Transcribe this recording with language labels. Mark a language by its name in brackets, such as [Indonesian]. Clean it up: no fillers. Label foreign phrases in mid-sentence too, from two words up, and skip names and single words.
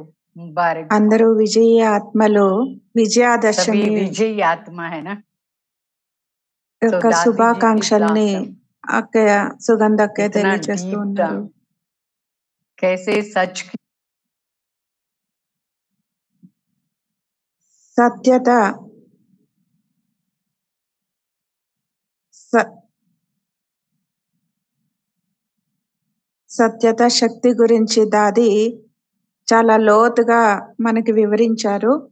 [Telugu] అందరూ విజయ ఆత్మలు, విజయాదశమి [Hindi] विजयी आत्मा है ना, [Telugu] యొక్క శుభాకాంక్షల్ని అక్కయ్య సుగంధ అక్కయ్య [Hindi] इतना [Telugu] తెలియచేస్తూ [Hindi] डीप [Telugu] ఉన్నారు. [Hindi] कैसे सच की [Telugu] సత్యత స- సత్యత శక్తి గురించి దాది చాలా లోతుగా మనకి వివరించారు.